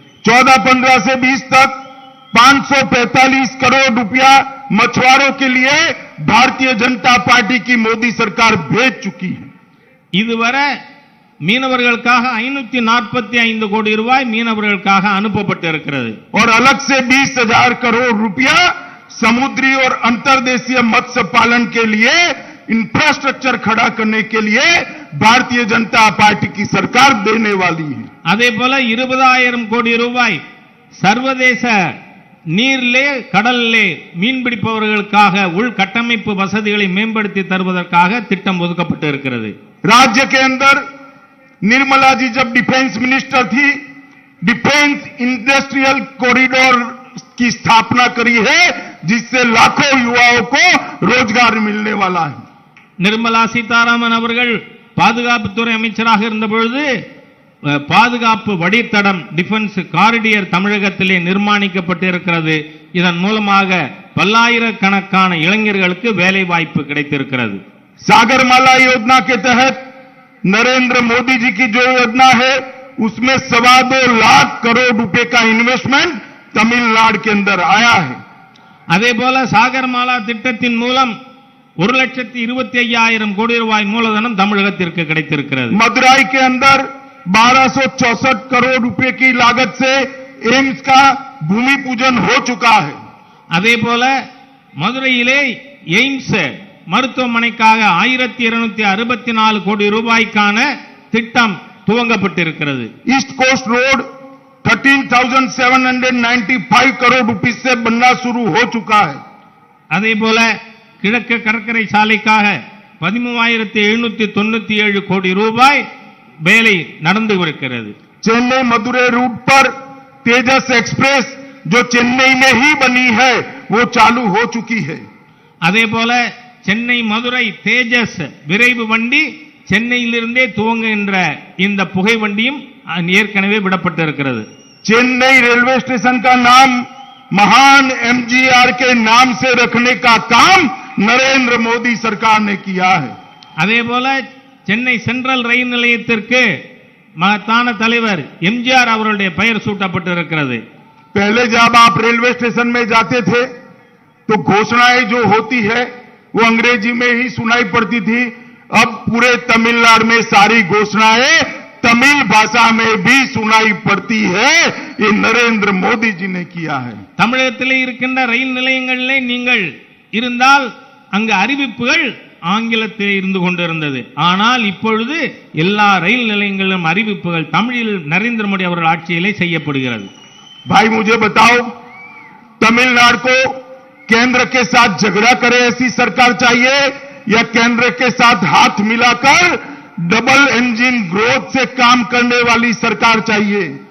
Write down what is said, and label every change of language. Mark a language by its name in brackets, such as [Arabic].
[Hindi] 14-15 से 20 तक 545 करोड़ रुपया मछुआरों के लिए भारतीय जनता पार्टी की मोदी सरकार भेज चुकी है. [Tamil] இதுவரை மீனவர்களுக்காக 545 கோடி ரூபாய் மீனவர்களுக்காக அனுப்பப்பட்டு இருக்கிறது. [Hindi] और अलग से 20,000 करोड़ रुपया समुद्री और अंतर्देशीय मत्स्य पालन के लिए इंफ्रास्ट्रक्चर खड़ा करने के लिए भारतीय जनता पार्टी की सरकार देने वाली है. [Tamil] அதேபோல 20,000 கோடி ரூபாய் சர்வதேச நீரிலே கடலிலே மீன்பிடிப்பவர்களுக்காக உள்கட்டமைப்பு வசதிகளை மேம்படுத்தி தருவதற்காக திட்டம் ஒதுக்கப்பட்டு இருக்கிறது. [Hindi] राज्य के अंदर निर्मला जी जब डिफेंस मिनिस्टर थी, डिफेंस इंडस्ट्रियल कॉरिडोर की स्थापना करी है, जिससे लाखों युवाओं को रोजगार मिलने वाला है. [Tamil] நிர்மலா சீதாராமன் அவர்கள் பாதுகாப்புத்துறை அமைச்சராக இருந்த பொழுது பாதுகாப்பு வழித்தடம் டிஃபென்ஸ் காரிடியர் தமிழகத்திலே நிர்மாணிக்கப்பட்டு இருக்கிறது. இதன் மூலமாக பல்லாயிரக்கணக்கான இளைஞர்களுக்கு வேலை வாய்ப்பு கிடைத்திருக்கிறது. [Hindi] सागरमाला योजना के तहत नरेंद्र मोदी जी की जो योजना है उसमें 2.25 लाख करोड़ रुपए का इन्वेस्टमेंट तमिलनाडु के अंदर आया है। [Tamil] அதே போல சாகர்மாலா திட்டத்தின் மூலம் 1,25,000 கோடி ரூபாய் மூலதனம் தமிழகத்திற்கு கிடைத்திருக்கிறது. [Hindi] मदुराई के अंदर 1264 करोड़ रुपए की लागत से एम्स का भूमि पूजन हो चुका है। [Tamil] அதே போல மதுரையிலே எய்ம்ஸ் மருத்துவமனைக்காக 1264 கோடி ரூபாய்க்கான திட்டம் துவங்கப்பட்டிருக்கிறது. [Hindi] ईस्ट कोस्ट रोड 13,795 करोड़ रुपए से बनना शुरू हो चुका है। [Tamil] அதே போல கிழக்கு கடற்கரை சாலைக்காக 13,797 கோடி ரூபாய் வேலை நடந்து வருகிறது. [Hindi] चेन्नई मदुरै रूट पर तेजस एक्सप्रेस जो चेन्नई में ही बनी है वो चालू हो चुकी है। [Tamil] அதே போல சென்னை மதுரை தேஜஸ் விரைவு வண்டி சென்னையிலிருந்தே துவங்குகின்ற இந்த புகை வண்டியும் ஏற்கனவே விடப்பட்டிருக்கிறது. [Hindi] चेन्नई रेलवे स्टेशन का नाम महान एमजीआर के नाम से रखने का काम नरेंद्र मोदी सरकार ने किया है। [Tamil] அதே போல சென்னை சென்ட்ரல் ரயில் நிலையத்திற்கு மகத்தான தலைவர் எம்ஜிஆர் அவருடைய பெயர் சூட்டப்பட்டிருக்கிறது. [Hindi] पहले जब आप रेलवे स्टेशन में जाते थे तो घोषणाएं जो होती है वो अंग्रेजी में ही सुनाई पड़ती थी। अब पूरे तमिलनाडु में सारी घोषणाएं तमिल भाषा में भी सुनाई पड़ती है। ये नरेंद्र मोदी जी ने किया है। [Tamil] தமிழகத்திலே இருக்கின்ற ரயில் நிலையங்களிலே நீங்கள் இருந்தால் அங்கு அறிவிப்புகள் ஆங்கிலத்தில் இருந்து கொண்டிருந்தது. ஆனால் இப்பொழுது எல்லா ரயில் நிலையங்களிலும் அறிவிப்புகள் தமிழில் நரேந்திர மோடி அவர்கள் ஆட்சியிலே செய்யப்படுகிறது. [Hindi] भाई मुझे बताओ, तमिलनाडु को केंद्र के साथ झगड़ा करे ऐसी सरकार चाहिए या केंद्र के साथ हाथ मिलाकर डबल इंजन ग्रोथ से काम करने वाली सरकार चाहिए?